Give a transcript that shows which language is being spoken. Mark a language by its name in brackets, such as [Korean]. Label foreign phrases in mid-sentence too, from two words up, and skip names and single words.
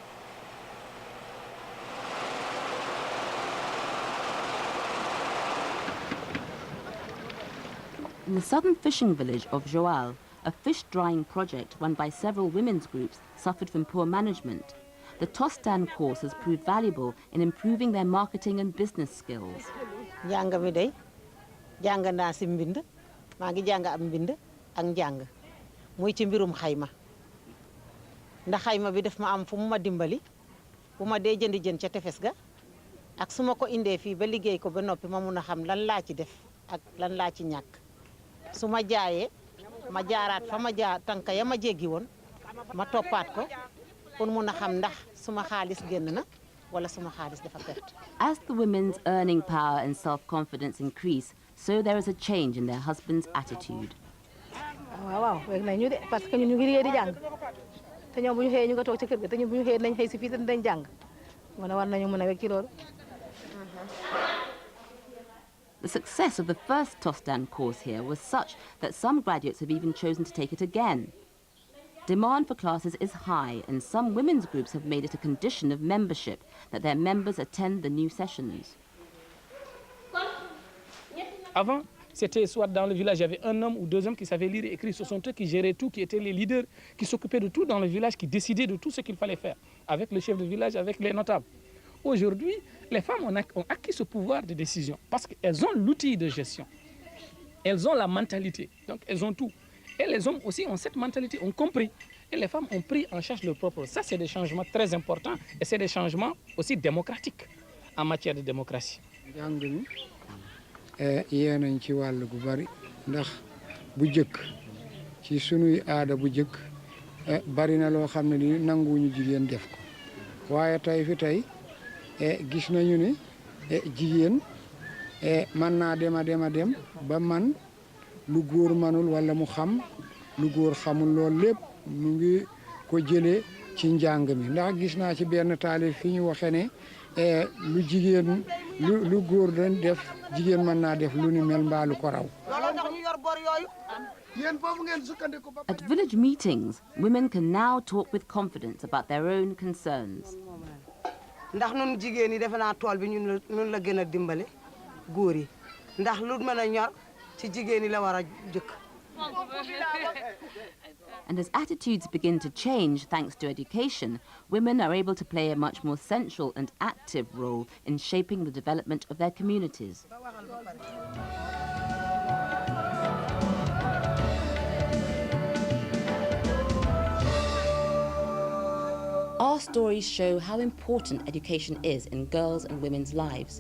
[English] In the southern fishing village of Joal, a fish drying project run by several women's groups suffered from poor management. The TOSTAN course has proved valuable in improving their marketing and business skills. [Wolof] ak njàng muy ci mbirum xayma ndax xayma bi daf ma am fu mu ma dimbali bu ma dee jënd jën ca tefes ga ak su ma ko indee fii ba liggéey ko ba noppi ma mun a xam lan laa ci def ak lan laa ci ñàkk su ma jaayee ma jaaraat fa ma jaar tànka ya ma jéggi woon ma toppaat ko pour mun a xam ndax suma xaalis génn na wala suma xaalis dafa perte. [English] As the women's earning power and self-confidence increase, so there is a change in their husbands' attitude. [Wolof] waaw weg nañu de [French] parce que [Wolof] ñun ñu ngi liggéey di jàng te ñoom bu ñu xëyee ñu nga toog ci kër ga te ñun bu ñu xëyee nañ xëy si fii te dañ jàng mu ne war nañu mën a weg ci loolu. [English] The success of the first TOSTAN course here was such that some graduates have even chosen to take it again. Demand for classes is high, and some women's groups have made it a condition of membership that their members attend the new sessions. [French] Avant, c'était soit dans le village, il y avait un homme ou deux hommes qui savaient lire et écrire. Ce sont eux qui géraient tout, qui étaient les leaders, qui s'occupaient de tout dans le village, qui décidaient de tout ce qu'il fallait faire, avec le chef de village, avec les notables. Aujourd'hui, les femmes ont acquis ce pouvoir de décision parce qu'elles ont l'outil de gestion. Elles ont la mentalité, donc elles ont tout. Et les hommes aussi ont cette mentalité, ont compris. Et les femmes ont pris en charge leur propre. Ça, c'est des changements très importants et c'est des changements aussi démocratiques en matière de démocratie. [Wolof] yee nañ ci wàll gu bari ndax bu jëkk ci sunuy aada bu jëkk bari na loo xam ne ni nanguwuñu jigéen def ko waaye tey fi tey gis nañu ne jigéen mën naa dem ba man lu góor manul wala mu xam lu góor xamul loolu lépp mu ngi ko jëlee ci njàng mi ndax gis naa ci benn taalif fi ñu waxee ne lu jigéen lu góor dañ def jigéen mën naa def lu ni mel mbaalu ko raw. [English] At village meetings, women can now talk with confidence about their own concerns. [Wolof] ndax nun jigéen yi defe naa tool bi ñun la gën a dimbale góor yi ndax lu mën a ñor ci jigéen yi la war a jëkk [English] And as attitudes begin to change thanks to education, women are able to play a much more central and active role in shaping the development of their communities. Our stories show how important education is in girls' and women's lives.